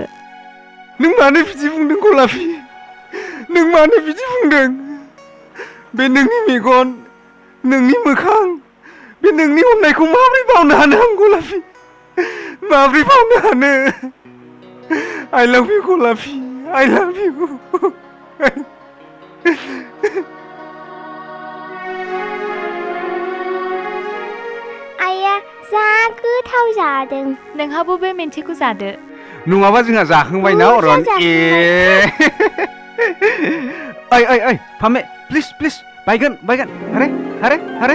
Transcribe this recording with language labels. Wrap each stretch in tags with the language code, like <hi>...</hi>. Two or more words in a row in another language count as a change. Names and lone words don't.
<brx>नों मानो बिदि बुंदों गलापि नों मानो बिदि बुंदों बे नोंनि मेगन नोंनि मोखां बे नोंनि अननायखौ माबोरै बावनो हानो आं गलापि माबोरै बावनो हानो</brx> <en>I love you</en> <brx>गलापि</brx> <en>I love you</en> <brx>आइया जा गोथाव जादों नोंहाबो बे मोनसेखौ जादो नङाबा जोंहा जाखांबाय ना अरन ओइ फामे प्लिज बायगोन हारे</brx>